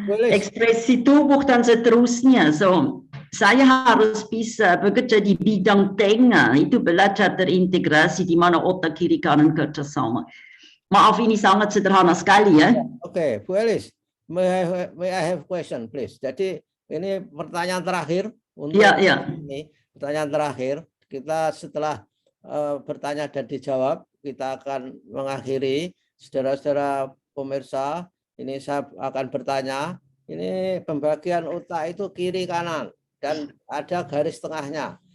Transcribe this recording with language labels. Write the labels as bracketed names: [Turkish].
[Indonesian] Ekspresi tubuh dan seterusnya. So saya harus bisa bekerja di bidang tengah, itu belajar terintegrasi di mana otak kiri kanan kerjasama. Maaf ini sangat sederhana sekali ya. [English] Oke, Bu Elis, may I have question please. [Indonesian] Jadi ini pertanyaan terakhir untuk ini. Pertanyaan terakhir, kita setelah bertanya dan dijawab, kita akan mengakhiri. Saudara-saudara pemirsa, ini saya akan bertanya, ini pembagian otak itu kiri kanan dan ada garis tengahnya.